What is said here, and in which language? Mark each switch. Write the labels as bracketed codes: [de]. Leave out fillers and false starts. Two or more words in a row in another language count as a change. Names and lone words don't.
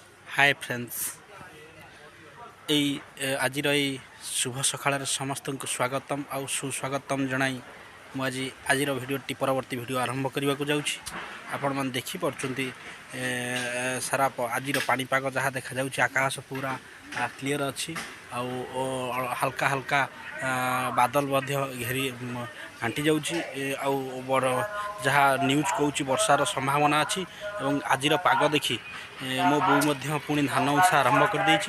[en] Hi friends [or] ଏଇ ଆଜିର ଏଇ ଶୁଭ ସକାଳର ସମସ୍ତ ସ୍ୱାଗତମ ଆଉ ସୁସ୍ୱାଗତମ ଜଣାଇ ମୁଁ ଆଜିର ଭିଡ଼ିଓଟି ପରବର୍ତ୍ତୀ ଭିଡ଼ିଓ ଆରମ୍ଭ କରିବାକୁ ଯାଉଛି। ଆପଣମାନେ ଦେଖିପାରୁଛନ୍ତି ସାରା ଆଜିର ପାଣିପାଗ ଯାହା ଦେଖାଯାଉଛି ଆକାଶ ପୁରା କ୍ଲିଅର୍ ଅଛି ଆଉ ହାଲକା ହାଲକା ବାଦଲ ମଧ୍ୟ ଘେରି ଘାଣ୍ଟି ଯାଉଛି ଆଉ ବଡ଼ ଯାହା ନ୍ୟୁଜ୍ କହୁଛି ବର୍ଷାର ସମ୍ଭାବନା ଅଛି ଏବଂ ଆଜିର ପାଗ ଦେଖି ମୋ ବୋଉ ମଧ୍ୟ ପୁଣି ଧାନ ଉଁଷା ଆରମ୍ଭ କରିଦେଇଛି।